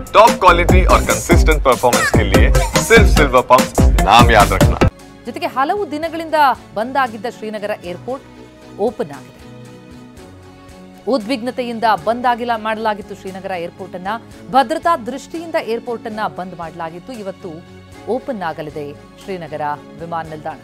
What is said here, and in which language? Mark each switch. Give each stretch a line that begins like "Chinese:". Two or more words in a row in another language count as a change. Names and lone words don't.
English: top quality
Hindi: और
English: consistent performance
Hindi: के लिए सिर्फ सिल्वर पंप नाम याद रखना।
Kannada: ಜೊತೆಗೆ ಹಲವು ದಿನಗಳಿಂದ ಬಂದ್ ಆಗಿದ್ದ ಶ್ರೀನಗರ
English: airport open
Kannada: ಆಗಿದೆ. ಉದ್ವಿಗ್ನತೆಯಿಂದ ಬಂದ್ ಆಗಿಲ್ಲ ಮಾಡಲಾಗಿತ್ತು ಶ್ರೀನಗರ ಏರ್ಪೋರ್ಟ್ ಅನ್ನ. ಭದ್ರತಾ ದೃಷ್ಟಿಯಿಂದ ಏರ್ಪೋರ್ಟ್ ಅನ್ನ ಬಂದ್ ಮಾಡಲಾಗಿತ್ತು. ಇವತ್ತು ಓಪನ್ ಆಗಲಿದೆ ಶ್ರೀನಗರ ವಿಮಾನ ನಿಲ್ದಾಣ.